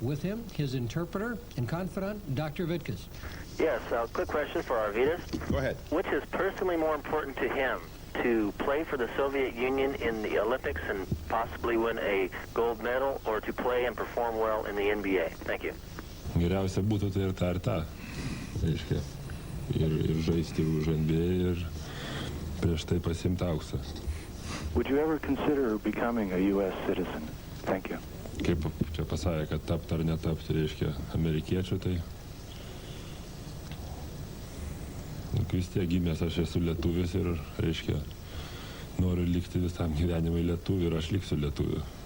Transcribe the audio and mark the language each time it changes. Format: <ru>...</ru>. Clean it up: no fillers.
<en>With him, his interpreter and confidant, Dr. Vitkus. Yes, quick question for Arvydas. Go ahead. Which is personally more important to him, to play for the Soviet Union in the Olympics and possibly win a gold medal, or to play and perform well in the NBA? Thank you.</en> <lt>Geriausia būtų tai ir tą. Reiškia, ir žaisti už NBA, ir prieš tai pasimti auksą.</lt> <en>Would you ever consider becoming a U.S. citizen? Thank you.</en> <lt>Kaip čia pasakė, kad tapti ar netapti, reiškia, amerikiečių, tai vis tiek gimęs aš esu lietuvis ir, reiškia, noriu likti visam gyvenimui lietuviu ir aš liksiu lietuviu.</lt>